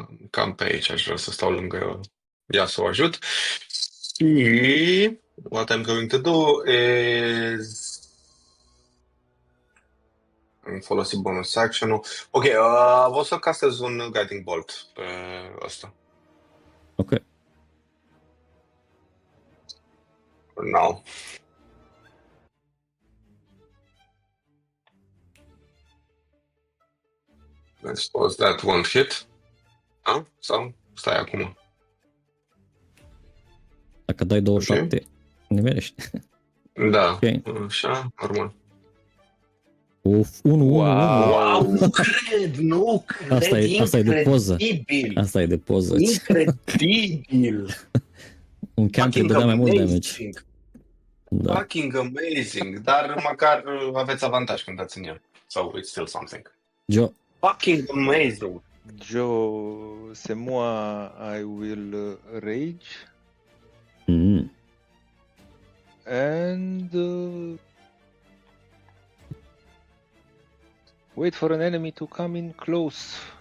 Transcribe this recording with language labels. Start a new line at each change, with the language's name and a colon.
Romanian: Cam pe aici aș vrea să stau lângă ea să o ajut. Și
English: what I'm going to do is
Romanian: am folosit bonus action-ul. Ok, o să castez un guiding bolt pe ăsta. Ok.
English: No. I suppose that won't hit.
Romanian: Sau stai acum. Dacă dai 27, nimerești. Da, Ok. așa, normal. Uf, 1, 1, 1. Wow, nu cred, nu cred. Asta e de poză. Incredibil. Asta e de poză. Incredibil. Un camp îi dădea mai mult damage. Da.
English: Fucking amazing,
Romanian: dar măcar aveți avantaj când dați în el.
English: So it's still something. Joe, Fucking amazing. Joe,
French: c'est moi,
English: I will rage and wait for an enemy to come in close.